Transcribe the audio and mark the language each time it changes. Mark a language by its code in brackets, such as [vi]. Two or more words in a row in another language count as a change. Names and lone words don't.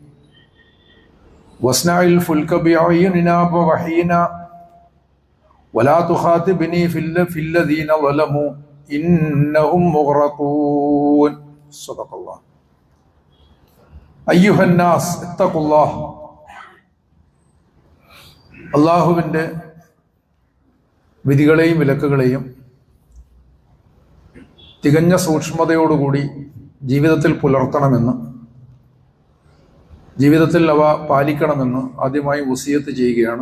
[ar] واصنع الفلك بأعيننا ووحينا ولا تخاطبني في الذين ظلموا إنهم مغرقون صدق الله أيها الناس اتقوا الله [ml] അള്ളാഹുവിൻ്റെ വിധികളെയും വിലക്കുകളെയും തികഞ്ഞ സൂക്ഷ്മതയോടുകൂടി ജീവിതത്തിൽ പുലർത്തണമെന്ന്, ജീവിതത്തിൽ അവ പാലിക്കണമെന്ന് ആദ്യമായി വസിയത്ത് ചെയ്യുകയാണ്.